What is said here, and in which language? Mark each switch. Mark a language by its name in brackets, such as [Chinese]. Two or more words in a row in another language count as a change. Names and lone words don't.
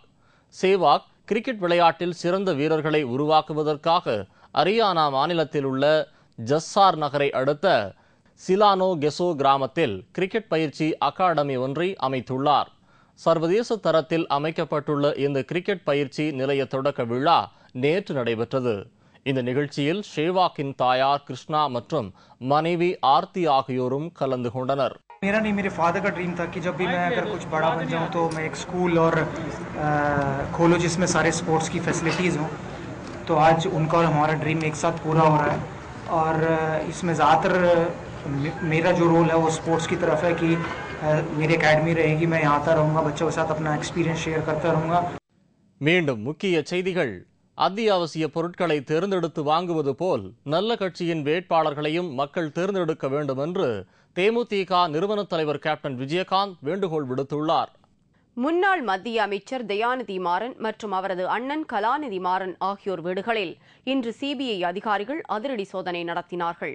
[Tamil] சேவாக் கிரிக்கெட் விளையாட்டில் சிறந்த வீரர்களை உருவாக்குவதற்காக அரியானா மாநிலத்தில் உள்ள ஜஸ்ஸார் நகரை அடுத்த சிலானோ கெசோ கிராமத்தில் கிரிக்கெட் பயிற்சி அகாடமி ஒன்றை அமைத்துள்ளார். சர்வதேச தரத்தில் அமைக்கப்பட்டுள்ள இந்த கிரிக்கெட் பயிற்சி நிலைய தொடக்க விழா நேற்று நடைபெற்றது. இந்த நிகழ்ச்சியில் சேவாக்கின் தாயார் கிருஷ்ணா மற்றும் மனைவி ஆர்த்தி ஆகியோரும் கலந்து கொண்டனர். [Hindi] मेरा नहीं, मेरे फादर का ड्रीम था कि जब भी मैं अगर कुछ बड़ा बन जाऊं तो मैं एक स्कूल और खोलो जिसमें सारे स्पोर्ट्स की फैसिलिटीज़ हों. तो आज उनका और हमारा ड्रीम एक साथ पूरा हो रहा है और इसमें ज़्यादातर मेरा जो रोल है वो स्पोर्ट्स की तरफ है कि मेरी अकेडमी रहेगी, मैं यहाँ आता रहूँगा, बच्चों के साथ अपना एक्सपीरियंस शेयर करता रहूँगा. [Tamil] மீண்டும் முக்கிய செய்திகள். அத்தியாவசிய பொருட்களை தேர்ந்தெடுத்து வாங்குவது போல் நல்ல கட்சியின் வேட்பாளர்களையும் மக்கள் தேர்ந்தெடுக்க வேண்டும் என்று தேமுதிக நிறுவன தலைவர் கேப்டன் விஜயகாந்த் வேண்டுகோள் விடுத்துள்ளார். முன்னாள் மத்திய அமைச்சர் தயாநிதி மாறன் மற்றும் அவரது அண்ணன் கலாநிதி மாறன் ஆகியோர் வீடுகளில் இன்று சிபிஐ அதிகாரிகள் அதிரடி சோதனை நடத்தினார்கள்.